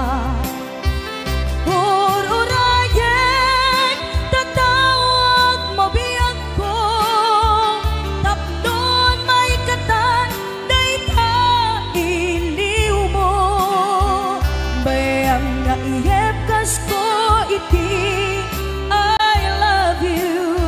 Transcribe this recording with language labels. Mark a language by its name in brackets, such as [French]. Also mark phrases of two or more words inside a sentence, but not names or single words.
[Iloko] Ururayan tatawag mo biyag ko tapnon may katan day ka iliw mo. Bayang naiyep kas ko iti [English] I love you.